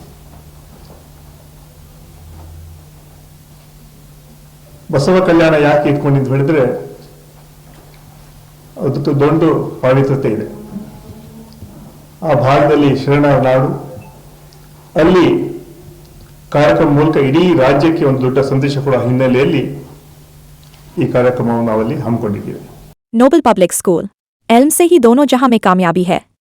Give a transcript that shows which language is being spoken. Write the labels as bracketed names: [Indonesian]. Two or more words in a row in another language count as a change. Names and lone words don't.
[Kannada] ಬಸವ ಕಲ್ಯಾಣ ಯಾಕೆ ಇಟ್ಕೊಂಡಿದ್ದು ಹೇಳಿದ್ರೆ, ಅದಕ್ಕೆ ದೊಡ್ಡ ಪಾವಿತ್ರತೆ ಇದೆ. ಆ ಭಾಗದಲ್ಲಿ ಶರಣರ ನಾಡು, ಅಲ್ಲಿ ಕಾರ್ಯಕ್ರಮ ಮೂಲಕ ಇಡೀ ರಾಜ್ಯಕ್ಕೆ ಒಂದು ದೊಡ್ಡ ಸಂದೇಶ ಕೊಡುವ ಹಿನ್ನೆಲೆಯಲ್ಲಿ ಈ ಕಾರ್ಯಕ್ರಮವನ್ನು ನಾವಲ್ಲಿ ಹಮ್ಮಿಕೊಂಡಿದ್ದೇವೆ. [Hindi] नोबल पब्लिक स्कूल, एल्म से ही दोनों जहां में कामयाबी है.